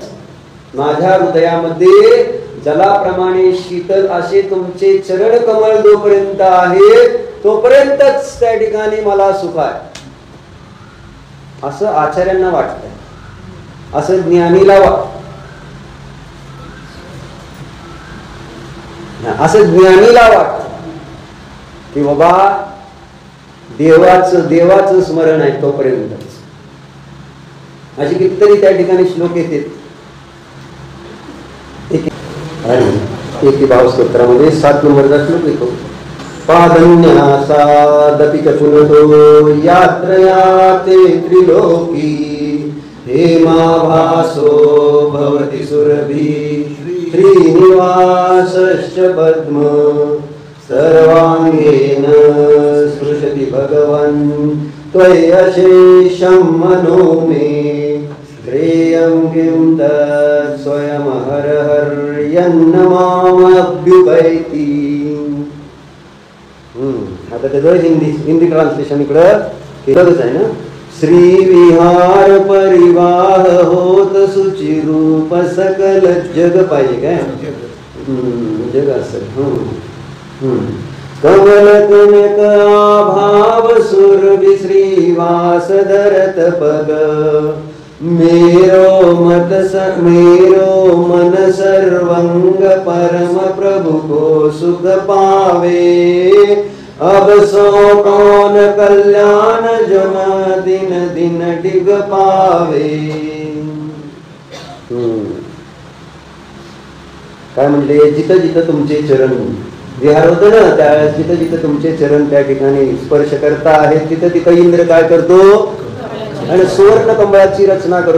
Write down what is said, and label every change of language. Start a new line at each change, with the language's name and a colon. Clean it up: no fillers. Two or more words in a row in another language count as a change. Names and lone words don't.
Marathi: माझ्या हृदयामध्ये जलाप्रमाणे शीतल असे तुमचे चरण कमल जोपर्यंत आहे तोपर्यंतच त्या ठिकाणी मला सुख आहे, असं आचार्यांना वाटतंय, असं ज्ञानीला वाटत की बाबा देवाचं स्मरण आहे तोपर्यंतच. अशी कितीतरी त्या ठिकाणी श्लोक येतात. एकी भाव स्तोत्रामध्ये 7 नंबरचा श्लोक येतो.
Sanskrit: पादन्यासादपि च पुनतो यात्रया ते त्रिलोकी हेमाभासो भवति सुरभि श्रीनिवासश्च पद्म सर्वांगेन स्पृशति भगवन् त्वय्यशेषं मनो मे श्रेयं किं तत् स्वयं हरहर्यन्न मामभ्युपैति.
Marathi: आता त्याचं हिंदी ट्रान्सलेशन इकडं केलंच आहे ना.
Hindi: श्री विहार परिवाह होत सुचिरूप सकल जग पाहिजे काय जग असेल. कमल कनक आभाव सुरभि श्रीवास धरत पग मेरो मन सर्वंग परम प्रभु को सुख पावे अब सो कौन कल्याण जन दिन दिन डिग पावे.
Marathi: काय म्हणले, जिथं जिथं तुमचे चरण विहार होतं ना, त्यावेळेस जिथं जिथं तुमचे चरण त्या ठिकाणी स्पर्श करता आहेत तिथं तिथं इंद्र काय करतो आणि सुवर्ण कमळाची रचना करतो.